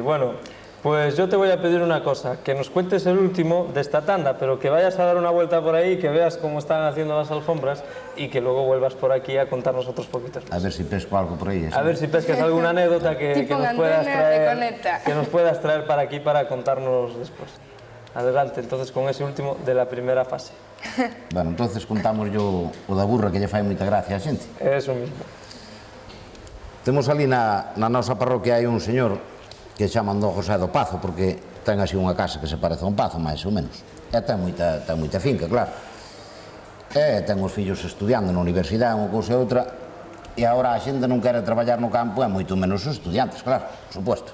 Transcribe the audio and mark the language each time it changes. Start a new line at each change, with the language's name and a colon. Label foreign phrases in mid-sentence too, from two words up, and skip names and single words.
Spanish: Bueno, pues yo te voy a pedir una cosa, que nos cuentes el último de esta tanda, pero que vayas a dar una vuelta por ahí, que veas cómo están haciendo las alfombras y que luego vuelvas por aquí a contarnos otros poquitos más. A ver si pesco algo por ahí. A ver si pescas alguna anécdota que nos puedas traer para aquí para contarnos después. Adelante, entonces, con ese último de la primera fase.
Galician: Bueno,
Spanish: entonces contamos yo
Galician: o da burra que lle fai moita gracia a xente.
Spanish: Eso mismo.
Galician: Temos ali na nosa parroquia hai un señor que chaman do José do Pazo, porque ten así unha casa que se parece a un pazo, máis ou menos. E ten moita finca, claro. E ten os fillos estudiando na universidade, unha cousa e outra, e agora a xente non quere traballar no campo, e moito menos os estudiantes, claro, por suposto.